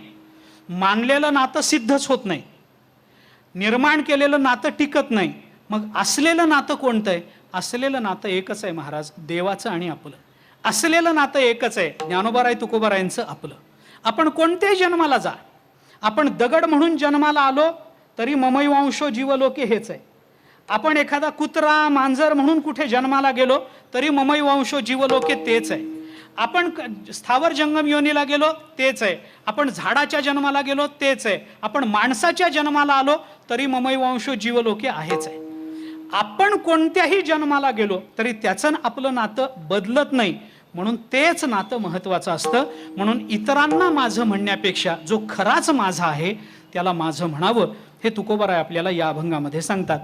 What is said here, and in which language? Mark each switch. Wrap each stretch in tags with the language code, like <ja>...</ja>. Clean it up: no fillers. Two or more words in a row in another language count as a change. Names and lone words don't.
<mr>मानलेलं नातं सिद्धच होत नाही, निर्माण केलेलं नातं टिकत नाही. मग असलेलं नातं कोणतं आहे? असलेलं नातं एकच आहे महाराज, देवाचं आणि आपलं. असलेलं नातं एकच आहे, ज्ञानोबाराय तुकोबारायांचं आपलं. आपण कोणत्याही जन्माला जा, आपण दगड म्हणून जन्माला आलो तरी</mr> <sa>ममैवांशो जीवलोके</sa> <mr>हेच आहे. आपण एखादा कुत्रा, मांजर म्हणून कुठे जन्माला गेलो तरी</mr> <sa>ममैवांशो जीवलोके</sa> <mr>तेच आहे. आपण स्थावर जंगम योनीला गेलो तेच आहे. आपण झाडाच्या जन्माला गेलो तेच आहे. आपण माणसाच्या जन्माला आलो तरी</mr> <sa>ममैवांशो जीवलोके</sa> <mr>आहेच आहे. आपण कोणत्याही जन्माला गेलो तरी त्याचं आपलं नातं बदलत नाही. म्हणून तेच नातं महत्त्वाचं असतं. म्हणून इतरांना माझं म्हणण्यापेक्षा जो खराच माझा आहे त्याला माझं म्हणावं, हे तुकोबाराय आपल्याला या अभंगामध्ये सांगतात.</mr>